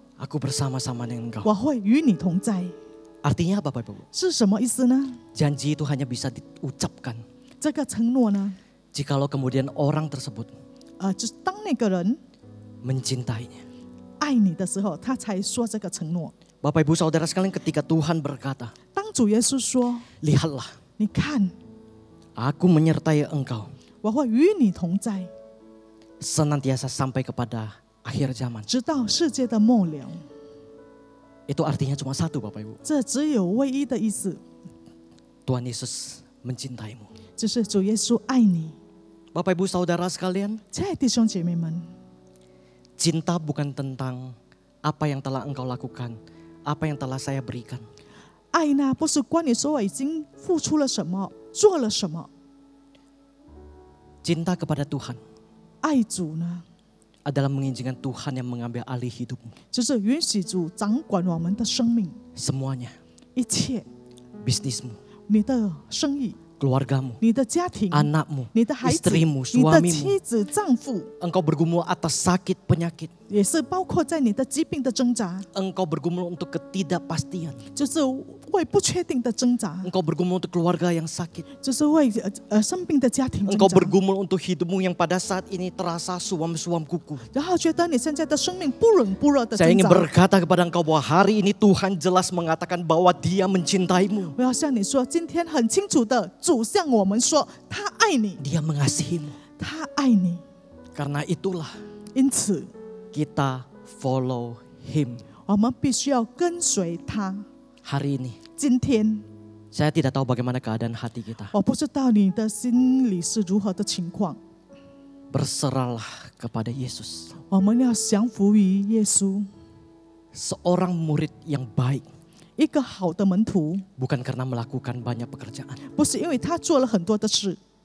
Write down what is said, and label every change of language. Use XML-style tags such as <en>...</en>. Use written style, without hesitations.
<id>aku bersama-sama dengan engkau.</id> <zh>我会与你同在。</zh> <id>Artinya apa Bapak Ibu?</id> <zh>是什么意思呢？</zh> <id>Janji itu hanya bisa diucapkan</id> <zh>这个承诺呢，</zh> <id>jikalau kemudian orang tersebut</id> <zh>就是当那个人</zh> <id>mencintainya.</id> <zh>爱你的时候，他才说这个承诺。</zh> <id>Bapak Ibu Saudara sekalian, ketika Tuhan berkata,</id> <zh>当主耶稣说</zh> <id>lihatlah,</id> <zh>你看，</zh> <id>aku menyertai engkau</id> <zh>我会与你同在，</zh> <id>senantiasa sampai kepada akhir zaman.</id> <zh>直到世界的末了。</zh> <id>Itu artinya cuma satu Bapak Ibu.</id> <zh>这只有唯一的意思，</zh> <id>Tuhan Yesus mencintaimu.</id> <zh>就是主耶稣爱你。</zh> <id>Bapak Ibu Saudara sekalian,</id> <zh>亲爱的弟兄姐妹们，</zh> <id>cinta bukan tentang apa yang telah engkau lakukan, apa yang telah saya berikan.</id> <zh>爱呢不是关于说我已经付出了什么，做了什么。</zh> <id>Cinta kepada Tuhan</id> <zh>爱主呢，</zh> <id>adalah mengizinkan Tuhan yang mengambil alih hidupmu.</id> <zh>就是允许主掌管我们的生命，</zh> <id>Semuanya,</id> <zh>一切，</zh> <id>bisnismu,</id> <zh>你的生意，</zh> <id>keluargamu,</id> <zh>你的家庭，</zh> <id>anakmu,</id> <zh>你的孩子，</zh> <id>istrimu,</id> <zh>你的</zh> <id>suamimu.</id> <zh>妻子、丈夫，</zh> <id>Engkau bergumul atas sakit penyakit.</id> <zh>也是包括在你的疾病的挣扎，</zh> <id>Engkau bergumul untuk ketidakpastian.</id> <zh>就是为不确定的挣扎，</zh> <id>Engkau bergumul untuk keluarga yang sakit.</id> <zh>就是为生病的家庭挣</zh> <id>Engkau</id> <zh>扎。</zh> <id>bergumul untuk hidupmu yang pada saat ini terasa suam-suam kuku.</id> <zh>然后觉得你现在的生命不冷不热的</zh> <id>Saya ingin</id> <zh>扎。</zh> <id>berkata kepada engkau bahwa hari ini Tuhan jelas mengatakan bahwa Dia mencintaimu.</id> <zh>我要向你说，今天很清楚的，主向我们说，他爱你，</zh> <id>Dia mengasihimu.</id> <zh>他爱你，</zh> <id>Karena itulah</id> <zh>因此</zh> <id>kita</id> <en>follow Him.</en> <zh>我们必须要跟随他。</zh> <id>Hari ini</id> <zh>今天</zh> <id>saya tidak tahu bagaimana keadaan hati kita.</id> <zh>我不知道你的心里是如何的情况，</zh> <id>Berserahlah kepada Yesus.</id> <zh>我们要降服于耶稣。</zh> <id>Seorang murid yang baik</id> <zh>一个好的门徒，</zh> <id>bukan karena melakukan banyak pekerjaan,</id> <zh>不是因为他做了很多的事，</zh>